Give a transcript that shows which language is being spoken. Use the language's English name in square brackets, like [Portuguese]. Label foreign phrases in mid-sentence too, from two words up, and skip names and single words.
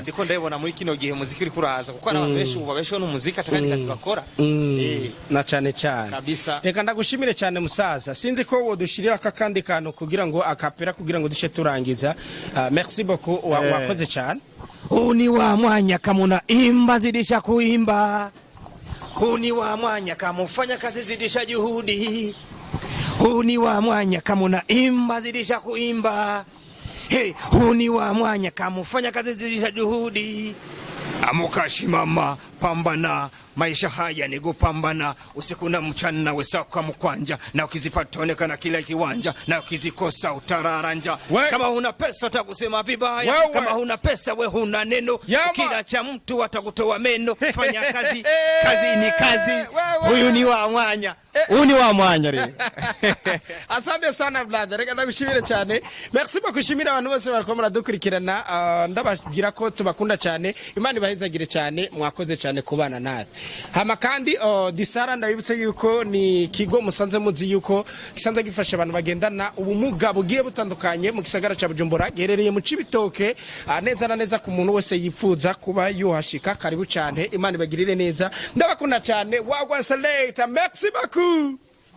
[Rundi] ndiko ndabona muri kino gihe umuziki uri kuraza kuko ari abantu benshi ubu babesheho n'umuziki atakandi kazi bakora na cyane cyane kabisa reka ndagushimire cyane musaza sinzi ko wodushirira aka kandi kantu kugira ngo akapera kugira ngo dushe turangiza [French] merci beaucoup [Rundi] wakoze cyane [Swahili] uni wa mwanya kamuna imba zidisha kuimba uni wa mwanya kamufanya kazi zidisha juhudi uni wa mwanya kamuna imba zidisha kuimba hey uni wa mwanya kamufanya kazi zidisha juhudi amuka shimama pambana maisha haya ni kupambana usiku na mchana wesaka mkwanja na ukizipata onekana kila kiwanja na ukizikosa utararanja kama huna pesa utakusema vibaya kama huna pesa we huna neno kila cha mtu atakutoa meno fanya kazi kazi ni kazi huyu ni wa mwanya uni wa mwanya re asante sana [Rundi] brother reka ndagushimire cyane merci bakushimira abantu bose bariko muradukurikirana ndababwira ko tubakunda cyane imana ibahezagire cyane mwakoze cyane kubana natwe hama kandi disara ndabibutse yuko ni kigo musanze muzi yuko gisanzwe gifasha abantu bagendana ubumuga bugiye butandukanye mu gisagara ca Bujumbura gerereye mu Cibitoke neza na neza ku muntu wese yifuza kuba yuhashika karibu cyane imana ibagirire neza ndabakunda cyane wagwa select [French] merci beaucoup